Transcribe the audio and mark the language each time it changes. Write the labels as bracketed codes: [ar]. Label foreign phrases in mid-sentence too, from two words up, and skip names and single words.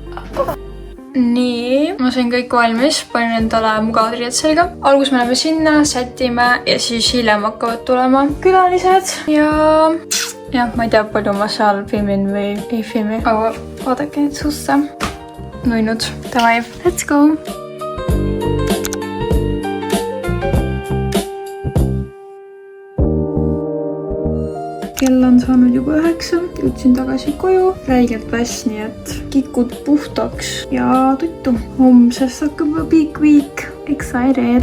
[et] Nii, ma sain kõik valmis, panin endale mugavad riied selga. Algus me läheme sinna, sätime ja siis hiljem hakkavad tulema külalised ja ma ei tea, palju ma seal filmin või ei filmi, aga vaadake nüüd susse. Nuinud. Davai, [en] let's go! [et] Kell on saanud juba 9, jõudsin tagasi koju, räigelt väs, nii et kikud puhtaks ja tuttu. Homsest hakkab Big Week, excited.